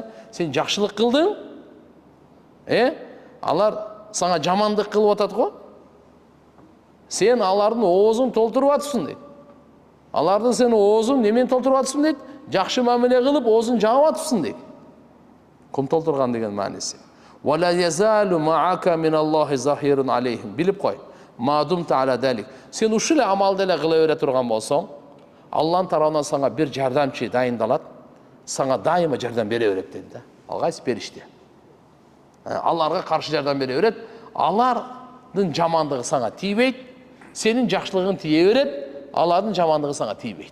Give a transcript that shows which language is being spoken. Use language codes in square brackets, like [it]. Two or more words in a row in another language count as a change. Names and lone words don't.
[ky] Сен жакшылык кылдың, алар сага жамандык кылып атат го. Сен алардын оозун толтуруп атсың дейт. Алардын сен оозун немени толтуруп атсың дейт? Жакшы мамиле кылып, оозун жаап атсың дейт. Кум толтурган деген мааниси. [ar] "ولا يزال معك من الله ظهير عليهم". [ky] Билип кой. [ar] ما دمت على ذلك. [ky] Сен ушул амалды эле кыла бере турган болсоң, Аллахтын тарабынан сага бир жардамчы дайындалат, сага дайыма жардам бере берет деди да. Алгайсыз периште. Аларга каршы жардам бере берет, алардын жамандыгы сага тийбейт, сенин жакшылыгың тие берет, алардын жамандыгы сага тийбейт.